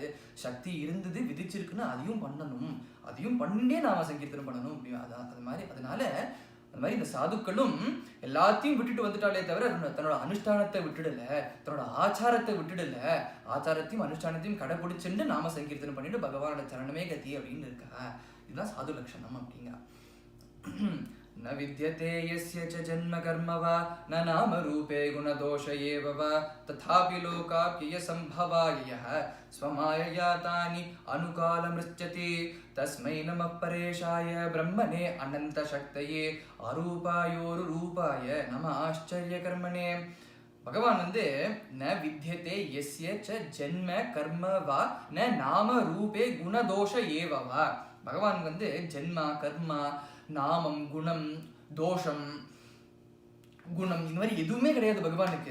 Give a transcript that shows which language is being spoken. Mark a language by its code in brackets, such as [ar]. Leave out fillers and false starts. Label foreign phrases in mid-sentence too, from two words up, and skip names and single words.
[ta] சக்தி இருந்தது, விதிச்சிருக்குன்னா அதையும் பண்ணணும், அதையும் பண்ணிட்டே நாம சங்கீர்த்தனம் பண்ணணும் அப்படி. அதனால அந்த மாதிரி இந்த சாதுக்களும் எல்லாத்தையும் விட்டுட்டு வந்துட்டாலே தவிர தன்னோட அனுஷ்டானத்தை விட்டுடல, தன்னோட ஆச்சாரத்தை விட்டுடல, ஆச்சாரத்தையும் அனுஷ்டானத்தையும் கடைபிடிச்சுட்டு நாம சங்கீர்த்தனம் பண்ணிட்டு பகவானோட சரணமே கதி அப்படின்னு இருக்கா. இதுதான் சாது லட்சணம் அப்படிங்க. [sa] न विद्यते यस्य च जन्म कर्म वा न नाम रूपे गुणदोष एव वा तथापि लोकाप्यय संभवाय यः स्वमायया तानि अनुकालमृच्छति तस्मै नमः परेशाय ब्रह्मणे अनन्तशक्तये अरूपायोरुरूपाय नमः आश्चर्यकर्मणे. [ta] பகவான் வந்து [sa] न विद्यते यस्य च जन्म कर्म वा न नाम रूपे गुणदोष एववा. [ta] பகவான் வந்து ஜென்மா, கர்மா, நாமம், குணம், தோஷம், குணம் இந்த மாதிரி எதுவுமே கிடையாது பகவானுக்கு.